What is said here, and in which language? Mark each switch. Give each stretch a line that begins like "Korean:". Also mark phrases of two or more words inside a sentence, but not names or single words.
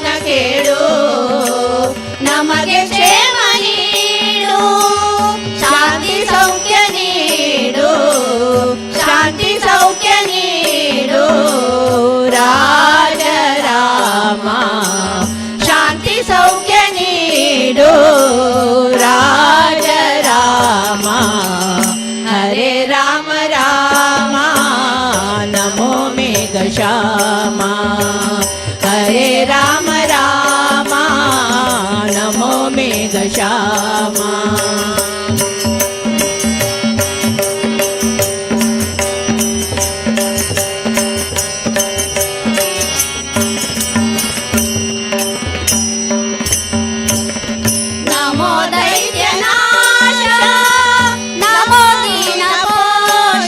Kannada: ಕೇಳು ನಮಗೆ ಕ್ಷೇಮ ನೀಡು ಶಾಂತಿ ಸೌಖ್ಯ ನೀಡು ಶಾಂತಿ ಸೌಖ್ಯ ನೀಡು ರಾಜ ರಾಮ ಶಾಂತಿ ಸೌಖ್ಯ ನೀಡು ರಾಜ ರಾಮ
Sanskrit: ಹರೇ ರಾಮ ರಾಮ ನಮೋ ಮೇಘಶ್ಯಾಮ ಹರೇ ರಾಮ ರಾಮ ನಮೋ ಮೇಘಶ್ಯಾಮ नमो दैत्यनाश नमो दीनपोष